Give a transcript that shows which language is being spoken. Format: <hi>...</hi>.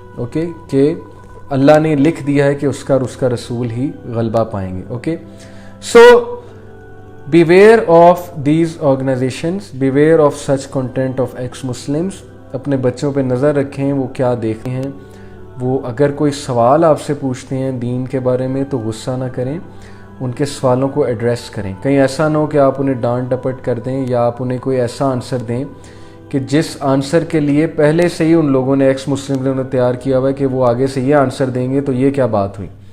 <ur>Okay, کہ اللہ نے لکھ دیا ہے کہ اس کا اور اس کا رسول ہی غلبہ پائیں گے. Okay, so</ur> <en>beware of these organizations, beware of such content of ex-Muslims.</en> <ur>اپنے بچوں پہ نظر رکھیں وہ کیا دیکھتے ہیں. وہ اگر کوئی سوال آپ سے پوچھتے ہیں دین کے بارے میں تو غصہ نہ کریں, ان کے سوالوں کو ایڈریس کریں. کہیں ایسا نہ ہو کہ آپ انہیں ڈانٹ ڈپٹ کر دیں یا آپ انہیں کوئی ایسا آنسر دیں کہ جس آنسر کے لیے پہلے سے ہی ان لوگوں نے ایکس مسلم نے تیار کیا ہوا ہے کہ وہ آگے سے یہ آنسر دیں گے تو یہ کیا بات ہوئی.</ur>